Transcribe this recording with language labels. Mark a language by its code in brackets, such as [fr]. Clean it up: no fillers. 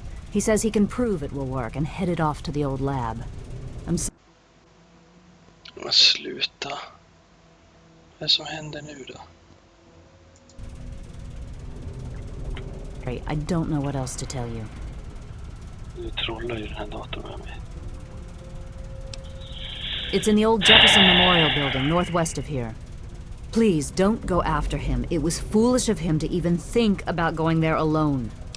[en] He says he can prove it will work and headed off to the old lab. I'm [sv] Men sluta. Vad är som händer nu då? [en] sorry. I don't know what else to tell you. [sv] Du trollar ju den här datorn med mig. [en] It's in the old Jefferson Memorial Building, northwest of here. Please, don't go after him. It was foolish of him to even think about going there alone.